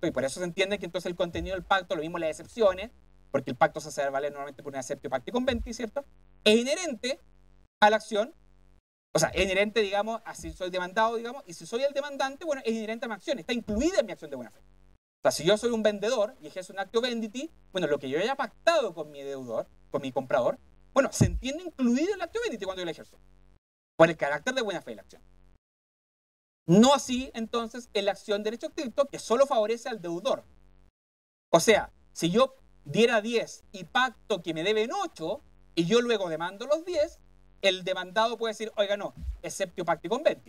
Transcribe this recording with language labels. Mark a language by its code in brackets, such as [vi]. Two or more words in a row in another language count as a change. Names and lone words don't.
[es] Y por eso se entiende que entonces el contenido del pacto, lo mismo las excepciones, porque el pacto se hace valer normalmente por una [la] exceptio, pacto y conventi, [es] ¿cierto? Es inherente a la acción, o sea, es inherente, digamos, a si soy demandado, digamos, y si soy el demandante, bueno, es inherente a mi acción, está incluida en mi acción de buena fe. O sea, si yo soy un vendedor y ejerzo un [la] actio venditi, [es] bueno, lo que yo haya pactado con mi deudor, con mi comprador, bueno, se entiende incluido el [la] actio venditi [es] cuando yo lo ejerzo, por el carácter de buena fe de la acción. No así, entonces, en la acción de derecho estricto, que solo favorece al deudor. O sea, si yo diera 10 y pacto que me deben 8, y yo luego demando los 10, el demandado puede decir, oiga, no, [la] exceptio pacto y conventi.